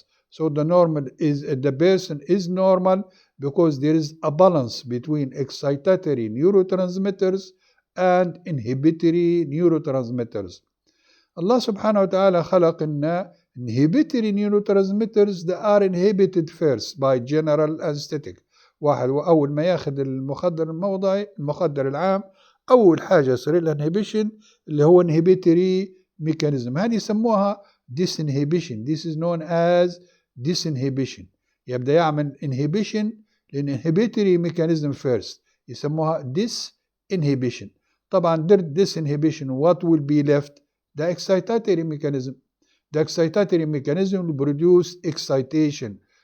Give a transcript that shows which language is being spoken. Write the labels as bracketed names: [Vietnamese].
[English] So the person is normal because there is a balance between excitatory neurotransmitters and inhibitory neurotransmitters. Allah subhanahu wa ta'ala [Arabic] خلق لنا [English] inhibitory neurotransmitters that are inhibited first by general anesthetic. [Arabic] واحد أول ما ياخذ المخدر الموضعي المخدر العام أول حاجة يصير لها inhibition اللي هو inhibitory mechanism. هذه يسموها disinhibition. [English] This is known as disinhibition. [Arabic] يبدأ يعمل [English] inhibition للinhibitory mechanism first. [Arabic] يسموها [English] disinhibition. [Arabic] طبعا [English] disinhibition, what will be left? The excitatory mechanism. The excitatory mechanism will produce excitation.